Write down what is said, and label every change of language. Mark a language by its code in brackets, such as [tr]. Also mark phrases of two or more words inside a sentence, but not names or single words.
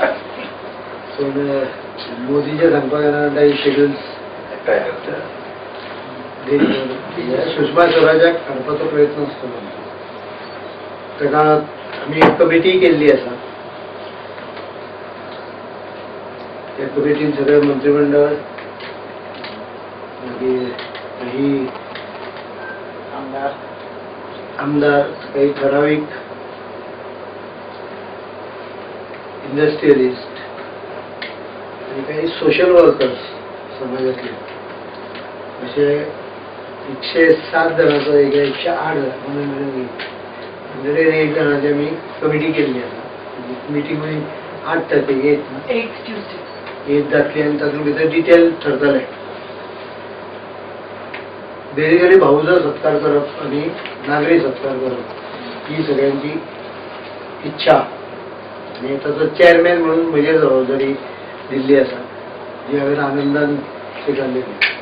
[kok] पण मोदीच्या सांगपाक येना शेड्युल्स सुषमा स्वराजाक हाडपाचो प्रयत्न असतो. ताका आमी एक कमिटी केल्ली आसा. त्या कमिटीन सगळे मंत्रिमंडळ मागीर काही आमदार काही ठराविक इंडस्ट्रियलिस्ट आणि काही [en] social workers [kok] समाजातले असे 107 जणांचो 108 म्हणजे 108 जणांची आमी कमिटी केल्ली आसा. मिटींग 8 तारखेक येत जातली आनी तातूंत भितर डिटेल ठरतले. बेसिकली भाऊजो सत्कार करप आणि नागरी सत्कार करप ही सगळ्यांची इच्छा आणि ताचो चेअरमॅन म्हणून म्हजी जबाबदारी दिल्ली आसा जी हांवें आनंदान स्विकारलेली.